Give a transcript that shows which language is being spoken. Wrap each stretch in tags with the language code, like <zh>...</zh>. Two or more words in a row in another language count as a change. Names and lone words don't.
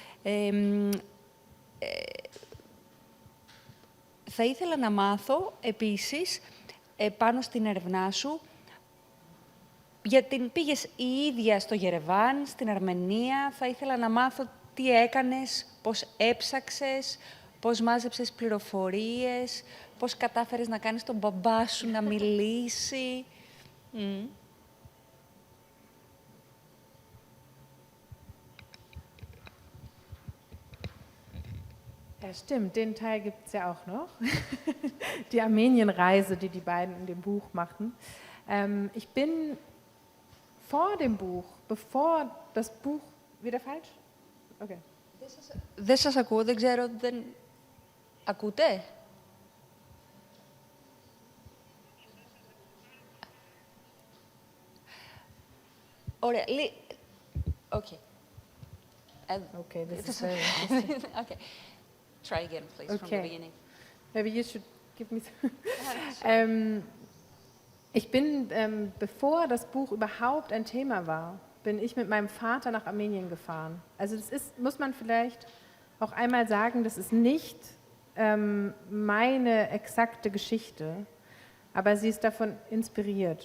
<el>Θα ήθελα να μάθω, επίσης, πάνω στην έρευνά σου, γιατί πήγες η ίδια στο Γερεβάν, στην Αρμενία. Θα ήθελα να μάθω τι έκανες, πώς έψαξες, πώς μάζεψες πληροφορίες, πώς κατάφερες να κάνεις τον μπαμπά σου να μιλήσει.</el> <de>Ja, stimmt, den Teil gibt es ja auch noch. Die Armenienreise, die die beiden in dem Buch machen. Ich bin vor dem Buch, bevor das Buch... Wieder falsch?</de> <en>Okay.</en> <el>Δεν σας ακούω, δεν ξέρω, δεν... Ακούτε? Ωραία,</el> <en>Okay. Okay, this is very interesting. Okay. Try again, please, from the beginning. Maybe you should give me...</en> <de>Ich bin, bevor das Buch überhaupt ein Thema war, bin ich mit meinem Vater nach Armenien gefahren. Also das ist, muss man vielleicht auch einmal sagen, das ist nicht meine exakte Geschichte, aber sie ist davon inspiriert.</de>